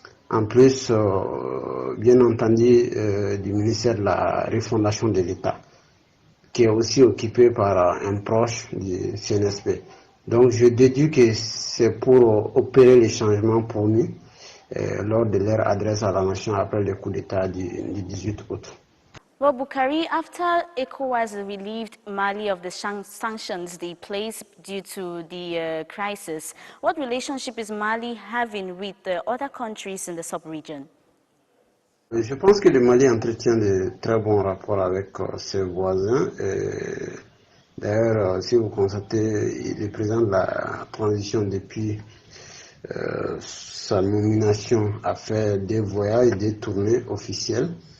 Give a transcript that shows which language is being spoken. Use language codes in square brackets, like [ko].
[fr] En plus, bien entendu, du ministère de la refondation de l'État, qui est aussi occupé par un proche du CNSP. Donc je déduis que c'est pour opérer les changements promis lors de leur adresse à la nation après le coup d'État du 18 août. [en] Well, Boukari, after ECOWAS relieved Mali of the sanctions they placed due to the crisis, what relationship is Mali having with the other countries in the sub-region? [fr] Je pense que le Mali entretient de très bons rapports avec ses voisins. D'ailleurs, si vous constatez, le président de la transition depuis sa nomination a fait des voyages, des tournées officielles.